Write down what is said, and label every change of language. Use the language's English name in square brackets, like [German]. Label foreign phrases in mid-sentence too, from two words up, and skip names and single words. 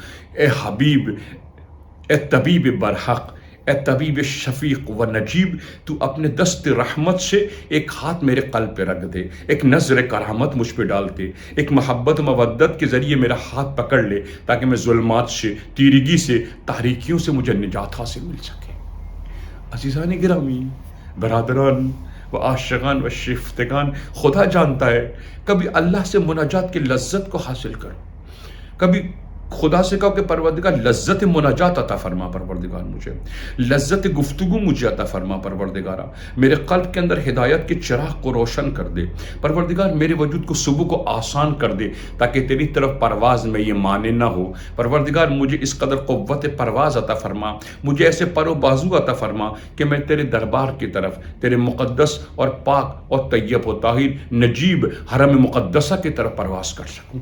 [Urdu] اے حبیب، اے طبیب برحق، اے طبیب شفیق و نجیب، تو اپنے دست رحمت سے ایک ہاتھ میرے قلب پہ رکھ دے، ایک نظر کرامت مجھ پہ ڈال دے، ایک محبت مودت کے ذریعے میرا ہاتھ پکڑ لے تاکہ میں ظلمات سے، تیرگی سے، تاریکیوں سے مجھے نجات حاصل مل سکے۔ عزیزان گرامی، برادران و عاشقان و شفتگان، خدا جانتا ہے کبھی اللہ سے مناجات کی لذت کو حاصل کرو، کبھی خدا سے کہو کہ پروردگار لذت مناجات عطا فرما، پروردگار مجھے لذت گفتگو مجھے عطا فرما، پروردگارہ میرے قلب کے اندر ہدایت کے چراغ کو روشن کر دے، پروردگار میرے وجود کو صبح کو آسان کر دے تاکہ تیری طرف پرواز میں یہ مانے نہ ہو، پروردگار مجھے اس قدر قوت پرواز عطا فرما، مجھے ایسے پر و بازو عطا فرما کہ میں تیرے دربار کی طرف، تیرے مقدس اور پاک اور طیب و طاہر نجیب حرم مقدسہ کی طرف پرواز کر سکوں۔